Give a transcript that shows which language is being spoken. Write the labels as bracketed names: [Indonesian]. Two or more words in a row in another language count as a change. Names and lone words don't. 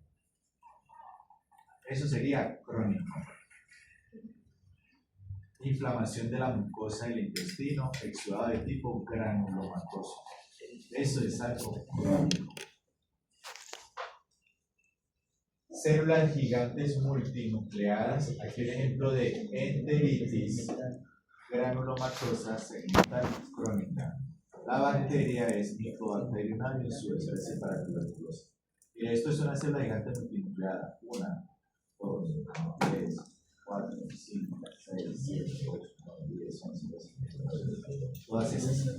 [Spanish] Eso sería crónico. inflamación de la mucosa del intestino, exudado de tipo granulomatoso. Eso es algo crónico. Células gigantes multinucleadas, aquí un ejemplo de enteritis granulomatosa segmental crónica. La bacteria es Mycobacterium avium, su especie para tuberculosis. Y esto es una célula gigante multinucleada. 1, 2, 3, 4, 5, 6, 7, 8, 9, 10, 11, 12, todas esas.